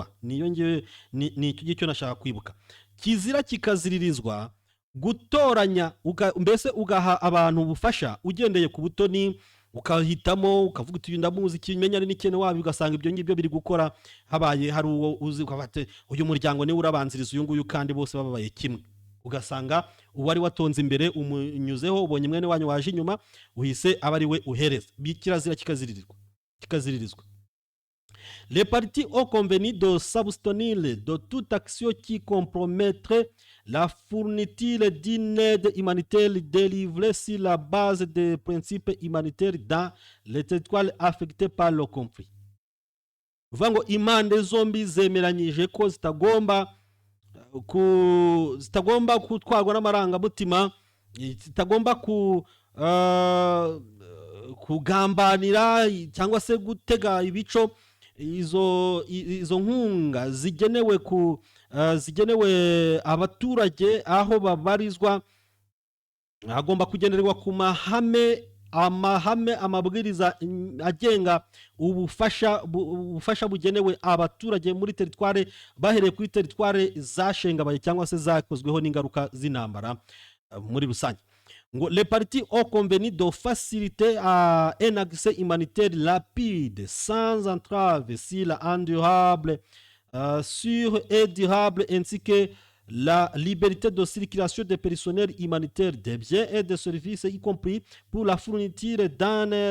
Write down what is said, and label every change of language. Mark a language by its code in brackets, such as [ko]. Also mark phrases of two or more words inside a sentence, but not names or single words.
[rw] Niyo ngewe ni icyo nashaka kwibuka. Kizira kikaziririzwa gutoranya, mbese ugaha abantu ubufasha ugendeye ku butoni, ukahitamo ukavuga uti ndamuzi kimenya ari n'ikene wabi, ugasanga ibyo ngibyo biri gukora. Habaye hari uwo uzi kwabate uyu muryango ni urabanziriza uyu nguyu kandi bose babaye kimwe, ugasanga uwari watonze imbere umunyuzeho, ubonye mwene wanyu waje inyuma uhise aba ari we uhereza. Kirazira kikaziririzwa. [fr] Les parties ont convenu de s'abstenir de toute action qui compromettrait la fourniture d'une aide humanitaire délivrée sur la base des principes humanitaires dans les territoires affectés par le conflit. [rw] Uvuga ngo impande zombi zemeranyije ko zitagomba gutwarwa n'amarangamutima, zitagomba kugambanira cyangwa se gutega ibico izo nkunga zigenewe abaturage aho babarizwa. Agomba kugenderwa ku amabwiriza agenga ubufasha bugenewe abaturage muri teritware, bahereye kuri teritware zashengabaye cyangwa se zakozweho n'ingaruka z'intambara muri rusange. [fr] ngo les parties ont convenu de faciliter un accès humanitaire rapide sans entrave sûr et durable, ainsi que la liberté de circulation des personnels humanitaires, des biens et des services, y compris pour la fourniture d'une